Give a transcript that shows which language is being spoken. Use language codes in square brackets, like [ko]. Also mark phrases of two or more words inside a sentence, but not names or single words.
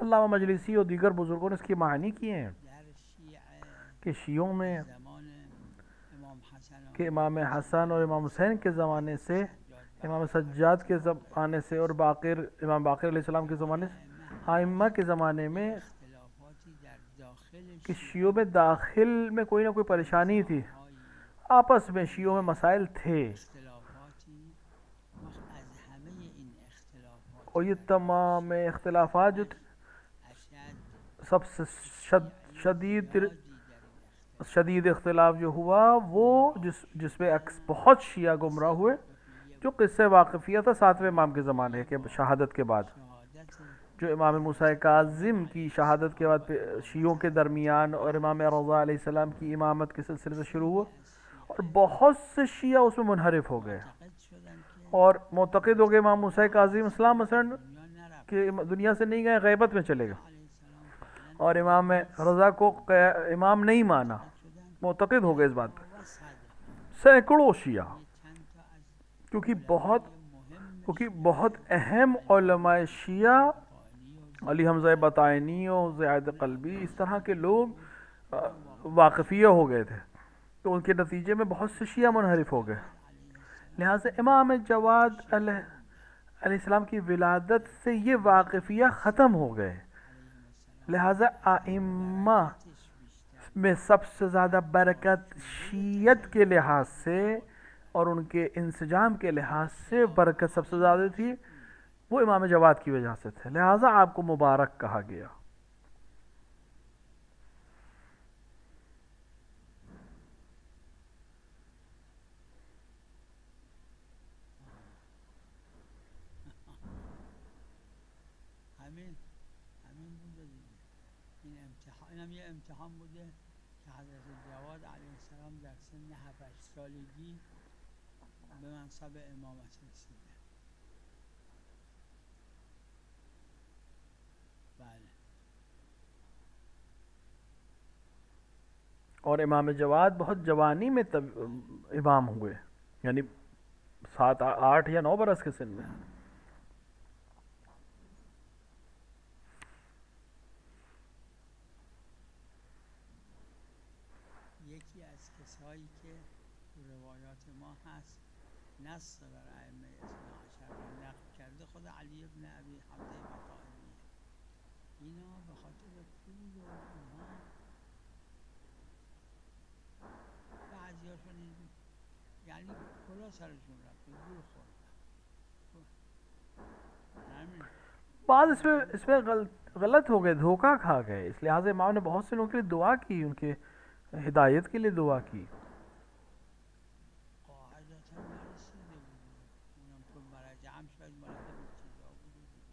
[ur] علامہ مجلسی اور دیگر بزرگوں نے اس کی معنی کیے ہیں [fa] در الشيعة [ur] کہ شیعوں میں [fa] زمان امام حسن [ur] کہ امام حسن اور امام حسین کے زمانے سے، امام سجاد کے زمانے سے اور امام باقر [ar] علیہ السلام [ur] کے زمانے سے، ائمہ کے زمانے میں [fa] اختلافاتی در داخل [ur] کہ شیعوں میں داخل میں کوئی نہ کوئی پریشانی تھی، آپس میں شیعوں میں مسائل تھے، [fa] اختلافاتی از همه این اختلافات [ur] اور یہ تمام اختلافات جو تھے [fa] اشد [ur] سب سے شدید [fa] زیادی در این اختلاف [ur] شدید اختلاف جو ہوا وہ جس میں بہت شیعہ گمراہ ہوئے، جو قصہ واقفیہ تھا ساتویں امام کے زمانے کے شہادت کے بعد، [fa] شهادت [ur] جو امام موسیٰ کاظم کی شہادت کے بعد شیعوں کے درمیان اور امام رضا [ar] علیہ السلام [ur] کی امامت کے سلسلے سے شروع ہوا، اور بہت سے شیعہ اس میں منحرف ہو گئے [fa] معتقد شدن که [ur] اور معتقد ہو گئے امام موسیٰ کاظم اسلام مثلا [fa] دنیا نرفت [ur] کہ دنیا سے نہیں گئے، غیبت میں چلے گئے، [ar] علیه السلام فعلا [ur] اور امام رضا کو امام نہیں مانا، [fa] شدن [ur] معتقد ہو گئے اس بات پہ [fa] و صد سینکڑوں شیعہ، یہ چند تا از [ur] کیونکہ [fa] مهم [ur] بہت اہم علماء شیعہ [fa] قائلی و [ur] علی حمزہ بطائنی اور زیاد قلبی اس طرح کے لوگ واقفیہ ہو گئے تھے، تو ان کے نتیجے میں بہت سے شیعہ منحرف ہو گئے. [ar] علیه السلام [ur] لہٰذا امام جواد [ar] علیہ السلام [ur] کی ولادت سے یہ واقفیہ ختم ہو گئے. [ar] علیهم السلام [ur] لہٰذا ائمہ [fa] برکتش بیشتر [ur] میں سب سے زیادہ برکت شیعت کے لحاظ سے اور ان کے انسجام کے لحاظ سے برکت سب سے زیادہ تھی، وہ امام جواد کی وجہ سے تھے، لہٰذا آپ کو مبارک کہا گیا. [fa] همین بوده دیگه. این امتحان اینم یه امتحان بوده که حضرت جواد [ar] علیه السلام [fa] در سن 7 سالگی به منصب امامت رسیده. بله [ur] اور امام جواد بہت جوانی میں امام ہوئے، یعنی 7 8 یا 9 برس کے سن میں. [fa] یکی از کسایی که تو روایات ما هست نص بر ائمه [ar] اثنا عشر [fa] را نقل کرده خود علی ابن ابی حمزه بطائنیه. اینا به خاطر پول و اینها بعضی هاشون یعنی کلا سرشون رفت گول خوردن همین [ur] بعض اس میں غلط ہو گئے، دھوکہ کھا گئے، اس لحاظ امام نے بہت سے لوگوں کے لیے دعا کی، ان کے ہدایت کے لیے دعا کی. [fa] قاعدتا نرسیده بوده اونم تو مرجع هم شاید مال همین چیزا بوده دیگه.